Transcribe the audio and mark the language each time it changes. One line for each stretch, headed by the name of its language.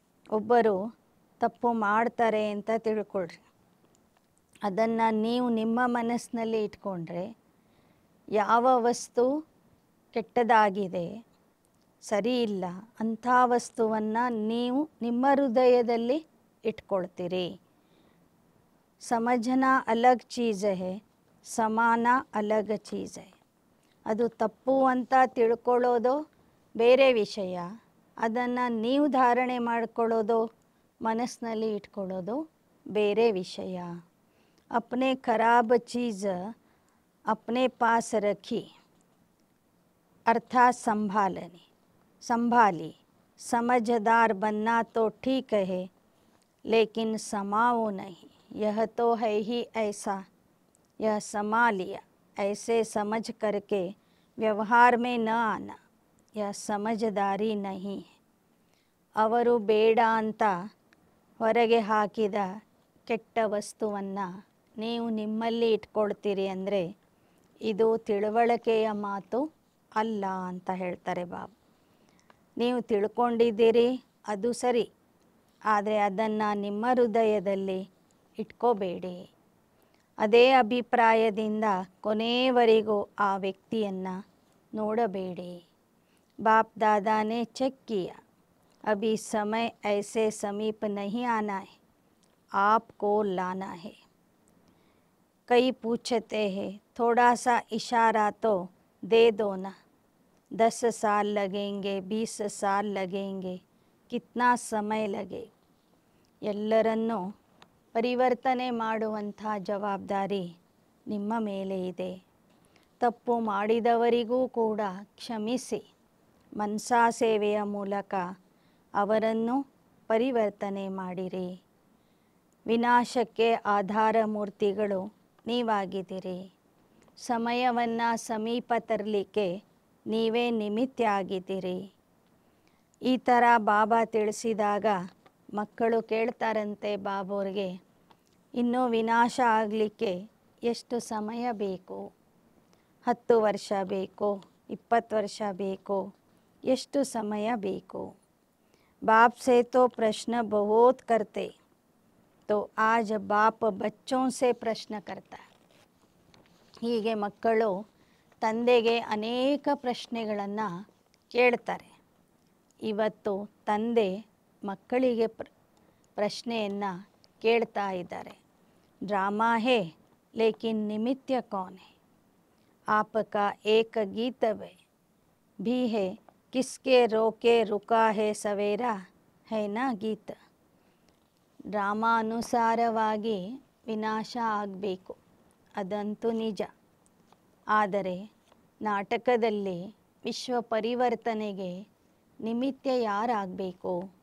Kannada: ಒಬ್ಬರು ತಪ್ಪು ಮಾಡ್ತಾರೆ ಅಂತ ತಿಳ್ಕೊಳ್ರಿ, ಅದನ್ನು ನೀವು ನಿಮ್ಮ ಮನಸ್ಸಿನಲ್ಲಿ ಇಟ್ಕೊಂಡ್ರೆ ಯಾವ ವಸ್ತು ಕೆಟ್ಟದಾಗಿದೆ, ಸರಿ ಇಲ್ಲ ಅಂಥ ವಸ್ತುವನ್ನು ನೀವು ನಿಮ್ಮ ಹೃದಯದಲ್ಲಿ ಇಟ್ಕೊಳ್ತೀರಿ.
Hindi: ಸಮझना अलग चीज़ है, समाना अलग चीज़ है.
Kannada: ಅದು ತಪ್ಪು ಅಂತ ತಿಳ್ಕೊಳ್ಳೋದು ಬೇರೆ ವಿಷಯ, ಅದನ್ನು ನೀವು ಧಾರಣೆ ಮಾಡಿಕೊಳ್ಳೋದು, ಮನಸ್ಸಿನಲ್ಲಿ ಇಟ್ಕೊಳ್ಳೋದು ಬೇರೆ ವಿಷಯ.
Hindi: अपने खराब चीज़ अपने पास रखी, अर्थात संभाली. समझदार बनना तो ठीक है, लेकिन समाओ नहीं. यह तो है ही ऐसा, यह समा लिया, ऐसे समझ करके व्यवहार में न आना, यह समझदारी नहीं है.
Kannada: ಅವರು ಬೇಡ ಅಂತ ಹೊರಗೆ ಹಾಕಿದ ಕೆಟ್ಟ ವಸ್ತುವನ್ನು ನೀವು ನಿಮ್ಮಲ್ಲಿ ಇಟ್ಕೊಳ್ತೀರಿ ಅಂದರೆ ಇದು ತಿಳುವಳಿಕೆಯ ಮಾತು ಅಲ್ಲ ಅಂತ ಹೇಳ್ತಾರೆ ಬಾಬಾ. ನೀವು ತಿಳ್ಕೊಂಡಿದ್ದೀರಿ, ಅದು ಸರಿ, ಆದರೆ ಅದನ್ನು ನಿಮ್ಮ ಹೃದಯದಲ್ಲಿ ಇಟ್ಕೋಬೇಡಿ. ಅದೇ ಅಭಿಪ್ರಾಯದಿಂದ ಕೊನೆಯವರೆಗೂ ಆ ವ್ಯಕ್ತಿಯನ್ನು ನೋಡಬೇಡಿ.
Hindi: बाप दादा ने चेक किया, अभी समय ऐसे समीप नहीं आना है, आपको लाना है. कई पूछते हैं थोड़ा सा इशारा तो दे दो ना, 10 साल लगेंगे, 20 साल लगेंगे, कितना समय लगे.
Kannada: ಎಲ್ಲರನ್ನೂ ಪರಿವರ್ತನೆ ಮಾಡುವಂಥ ಜವಾಬ್ದಾರಿ ನಿಮ್ಮ ಮೇಲೆ ಇದೆ. ತಪ್ಪು ಮಾಡಿದವರಿಗೂ ಕೂಡ ಕ್ಷಮಿಸಿ, ಮನಸಾ ಸೇವೆಯ ಮೂಲಕ ಅವರನ್ನು ಪರಿವರ್ತನೆ ಮಾಡಿರಿ. ವಿನಾಶಕ್ಕೆ ಆಧಾರ ಮೂರ್ತಿಗಳು ನೀವಾಗಿದ್ದೀರಿ. ಸಮಯವನ್ನು ಸಮೀಪ ತರಲಿಕ್ಕೆ ನೀವೇ ನಿಮಿತ್ತ ಆಗಿದ್ದೀರಿ. ಈ ಥರ ಬಾಬಾ ತಿಳಿಸಿದಾಗ ಮಕ್ಕಳು ಕೇಳ್ತಾರಂತೆ ಬಾಬೋರಿಗೆ, ಇನ್ನೂ ವಿನಾಶ ಆಗಲಿಕ್ಕೆ ಎಷ್ಟು ಸಮಯ ಬೇಕು? 10 ವರ್ಷ ಬೇಕೋ, 20 ವರ್ಷ ಬೇಕೋ, ಎಷ್ಟು ಸಮಯ ಬೇಕು?
Hindi: बाप से तो प्रश्न बहुत करते, तो आज बाप बच्चों से प्रश्न करता है.
Kannada: ಹೀಗೆ ಮಕ್ಕಳು ತಂದೆಗೆ ಅನೇಕ ಪ್ರಶ್ನೆಗಳನ್ನು ಕೇಳ್ತಾರೆ. ಇವತ್ತು ತಂದೆ ಮಕ್ಕಳಿಗೆ ಪ್ರಶ್ನೆಯನ್ನು ಕೇಳ್ತಾ ಇದ್ದಾರೆ.
Hindi: ಡ್ರಾಮಾ ಹೇ ಲೇಕಿನ್ ನಿಮಿತ್ತ ಕೌನ್ ಹೇ? आपका एक गीत भी है, किसके रोके रुका है सवेरा, है ना गीत.
Kannada: ಡ್ರಾಮಾ ಅನುಸಾರವಾಗಿ ವಿನಾಶ ಆಗಬೇಕು, ಅದಂತೂ ನಿಜ. ಆದರೆ ನಾಟಕದಲ್ಲಿ ವಿಶ್ವ ಪರಿವರ್ತನೆಗೆ ನಿಮಿತ್ತ ಯಾರಾಗಬೇಕು?